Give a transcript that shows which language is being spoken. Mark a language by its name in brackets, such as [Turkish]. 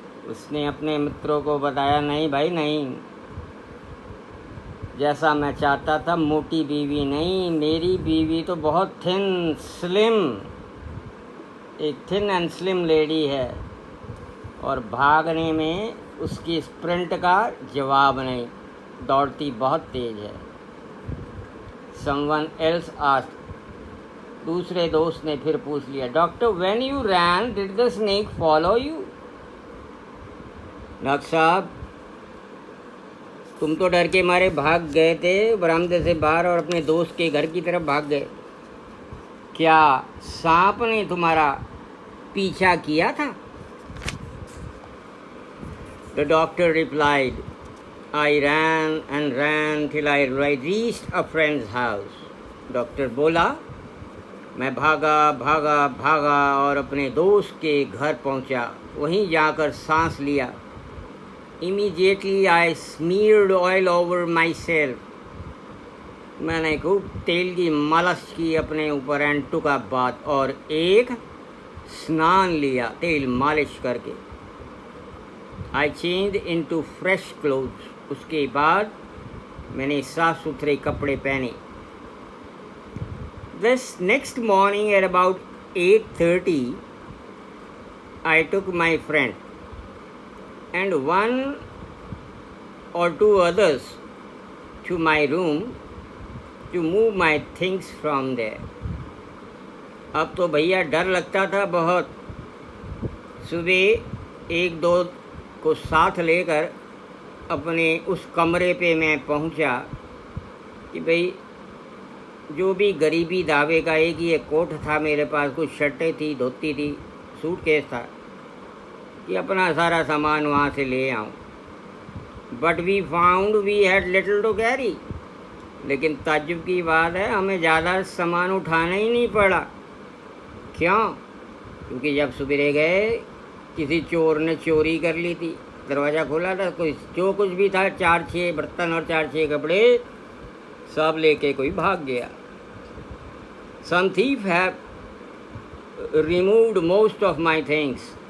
[Hindi] उसने अपने मित्रों को बताया, नहीं भाई नहीं, जैसा मैं चाहता था मोटी बीवी नहीं, मेरी बीवी तो बहुत थिन स्लिम, एक [English] thin and slim lady [Hindi] है, और भागने में उसकी स्प्रिंट का जवाब नहीं, दौड़ती बहुत तेज है. [English] Someone else asked, [Hindi] दूसरे दोस्त ने फिर पूछ लिया, [English] Doctor, when you ran, did the snake follow you? [Hindi] Doctor साहब, तुम तो डर के मारे भाग गए थे बरामदे से बाहर और अपने दोस्त के घर की तरफ भाग गए. क्या सांप ने तुम्हारा पीछा किया था? [English] The doctor replied, I ran and ran till I reached a friend's house. [Hindi] Doctor बोला, मैं भागा भागा भागा और अपने दोस्त के घर पहुंचा. वहीं जाकर सांस लिया. [English] Immediately I smeared oil over myself. [Hindi] मैंने खूब तेल की मालिश की अपने ऊपर [English] and took a bath, [Hindi] और एक स्नान लिया तेल मालिश करके. [English] I changed into fresh clothes. [Hindi] उसके बाद मैंने साफ सुथरे कपड़े पहने. [English] This next morning at about 8:30, I took my friend and one or two others to my room to move my things from there. [Hindi] अब तो भैया डर लगता था बहुत. सुबह एक दो को साथ लेकर अपने उस कमरे पे मैं पहुंचा कि भाई जो भी गरीबी दावे का, एक ही एक कोट था मेरे पास, कुछ शर्टें थी, धोती थी, सूटकेस था, कि अपना सारा सामान वहाँ से ले आऊँ. [English] But we found we had little to carry. [Hindi] लेकिन ताज्जुब की बात है, हमें ज़्यादा सामान उठाना ही नहीं पड़ा. क्यों? क्योंकि जब सुबह गए किसी चोर ने चोरी कर ली थी. दरवाज़ा खोला था, कोई जो कुछ भी था, 4-6 बर्तन और 4-6 कपड़े सब लेके कोई भाग गया. [English] Some thief have removed most of my things.